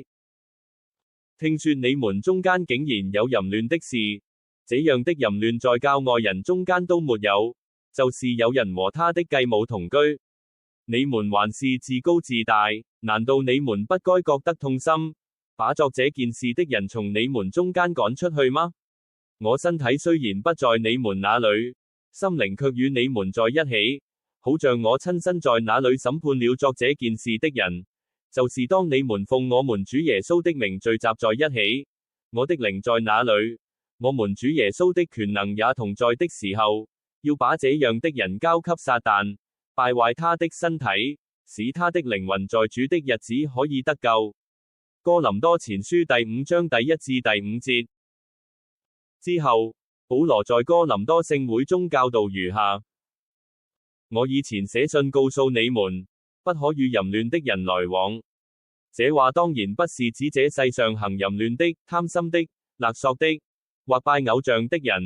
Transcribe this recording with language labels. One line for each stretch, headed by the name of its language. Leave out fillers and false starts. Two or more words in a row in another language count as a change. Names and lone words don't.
Chinese: 聽說你們中間竟然有淫亂的事，這樣的淫亂在教外人中間都沒有，就是有人和他的繼母同居。你們還是自高自大，難道你們不該覺得痛心，把作這件事的人從你們中間趕出去嗎？我身體雖然不在你們那裏，心靈卻與你們在一起，好像我親身在那裏審判了作這件事的人，就是當你們奉我們主耶穌的名聚集在一起， 我的靈在哪裏，我們主耶穌的權能也同在的時候，要把這樣的人交給撒旦，敗壞他的身體，使他的靈魂在主的日子可以得救。哥林多前書第5章第1至第5節。之後，保羅在哥林多聖會中教導如下：我以前寫信告訴你們，不可與淫亂的人來往。這話當然不是指這世上行淫亂的、貪心的、勒索的，或拜偶像的人。